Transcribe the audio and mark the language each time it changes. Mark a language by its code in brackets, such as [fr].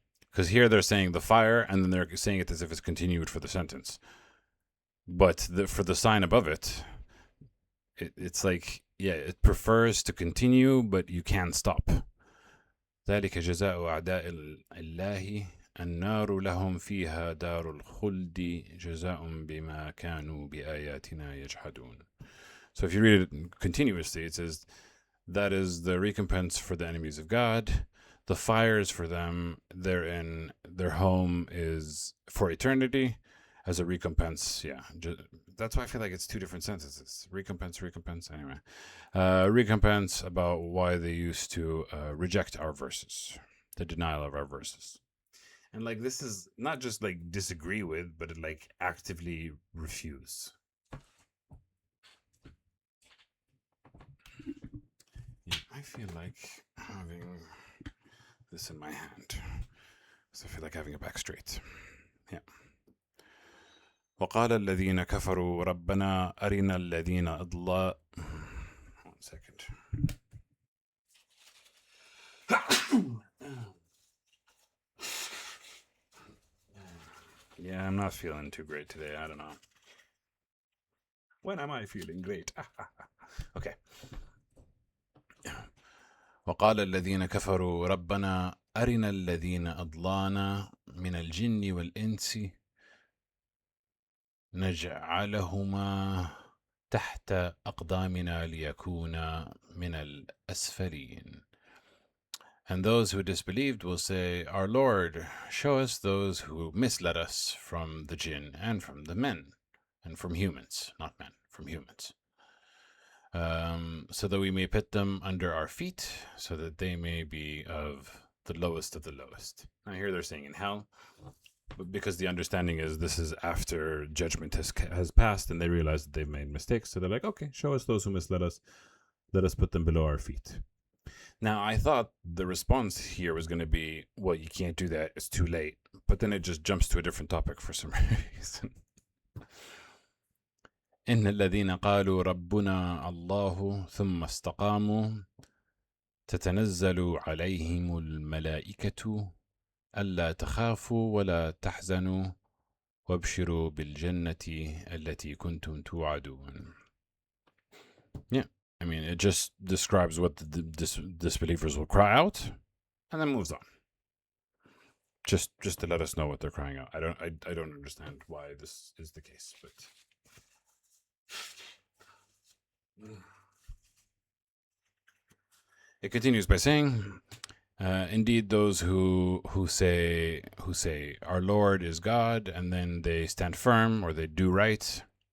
[en] Because here they're saying the fire, and then they're saying it as if it's continued for the sentence. But for the sign above it, it's like, yeah, it prefers to continue, but you can't stop. [ar] ذلك جزاء أعداء الله النار لهم فيها دار الخلد جزاء بما كانوا بآياتنا يجحدون. [en] So if you read it continuously, it says, that is the recompense for the enemies of God. The fires for them, their home is for eternity as a recompense. Yeah, that's why I feel like it's two different sentences. Recompense. Anyway, recompense about why they used to reject our verses, the denial of our verses. And like, this is not just like disagree with, but like actively refuse. Yeah, I feel like having this in my hand, because I feel like having it back straight. Yeah. [ar] وقال الذين كفروا ربنا أرنا الذين أضل. [en] 1 second. Yeah, I'm not feeling too great today. I don't know. When am I feeling great? Okay. [ar] وقال الذين كفروا ربنا أرنا الذين أضلانا من الجن والإنس نجعلهما تحت أقدامنا ليكونا من الأسفلين. [en] And those who disbelieved will say, Our Lord, show us those who misled us from the jinn and from the men, and from humans, not men, from humans. So that we may put them under our feet, so that they may be of the lowest of the lowest. Now here they're saying in hell, but because the understanding is this is after judgment has passed, and they realize that they've made mistakes, so they're like, okay, show us those who misled us, let us put them below our feet. Now, I thought the response here was going to be, well, you can't do that, it's too late. But then it just jumps to a different topic for some reason. [ar] إن الذين قالوا ربنا الله ثم استقاموا تتنزل عليهم الملائكة ألا تخافوا ولا تحزنوا وابشروا بالجنة التي كنتم توعدون. [en] Yeah. I mean, it just describes what the disbelievers will cry out, and then moves on. Just to let us know what they're crying out. I don't understand why this is the case, but it continues by saying, indeed, those who say our Lord is God, and then they stand firm or they do right.